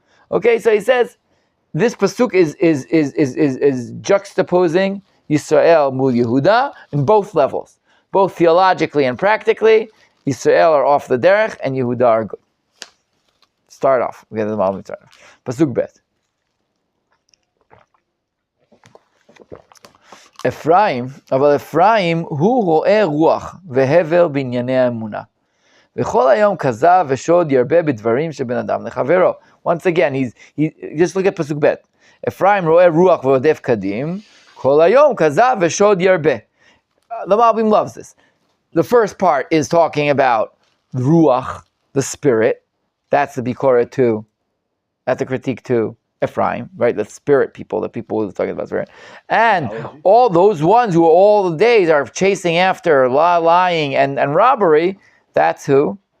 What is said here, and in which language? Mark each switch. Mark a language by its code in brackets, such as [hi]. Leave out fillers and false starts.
[en] Okay, so he says, this pasuk is juxtaposing Yisrael mul Yehuda in both levels. Both theologically and practically, Yisrael are off the derech and Yehuda are good. Start off. We get the Malbim start off. [he] Pasuk bet. Ephraim, אבל אפרים הוא רואה רוח והבל בענייני האמונה. וכל היום כזב ושוד ירבה בדברים שבין אדם לחברו. [en] Once again, he just look at [he] פסוק ב'. Ephraim רואה רוח ועודף קדים, כל היום כזב ושוד ירבה. [en] The Malbim loves this. The first part is talking about ruach, the spirit. That's the bikoret to, that's the critique to Ephraim, right? The spirit people, the people who are talking about spirit. And all those ones who all the days are chasing after lying and robbery, that's who?